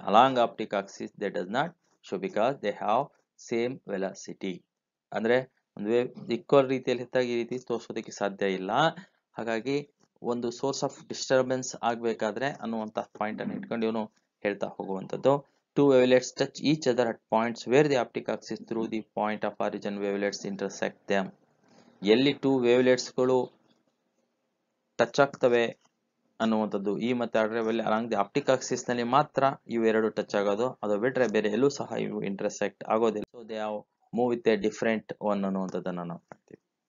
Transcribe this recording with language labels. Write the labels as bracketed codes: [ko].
[en] Along optic axis they does not show because they have same velocity. [kn] ಅಂದ್ರೆ ಒಂದು wave equal ರೀತಿಯಲ್ಲಿ ಇದ್ದಾಗ ಈ ರೀತಿ ತೋರಿಸೋದಕ್ಕೆ ಸಾಧ್ಯ ಇಲ್ಲ. ಹಾಗಾಗಿ ಒಂದು ಸೋರ್ಸ್ ಆಫ್ ಡಿಸ್ಟರ್ಬೆನ್ಸ್ ಆಗ್ಬೇಕಾದ್ರೆ ಅನ್ನುವಂತ ಪಾಯಿಂಟ್ ಅನ್ನು ಇಟ್ಕೊಂಡು ಇವನು ಹೇಳ್ತಾ ಹೋಗುವಂತದ್ದು. [en] Two wavelets touch each other at points where the optic axis through the point of origin wavelets intersect them. [kn] ಎಲ್ಲಿ ಟೂ ವೇವ್ಲೆಟ್ಸ್ ಗಳು ಟಚ್ ಆಗ್ತವೆ ಅನ್ನುವಂಥದ್ದು ಈ ಮತ್ತೆ order along the optic Axis ನಲ್ಲಿ ಮಾತ್ರ ಇವೆರಡು ಟಚ್ ಆಗೋದು, ಅದು ಬಿಟ್ರೆ ಬೇರೆ ಎಲ್ಲೂ ಸಹ ಇವು ಇಂಟರ್ಸೆಕ್ಟ್ ಆಗೋದಿಲ್ಲ. [en] so they have move with a different one [kn] ಅನ್ನುವಂಥದ್ದನ್ನ ನಾವು ಮಾಡ್ತೀವಿ.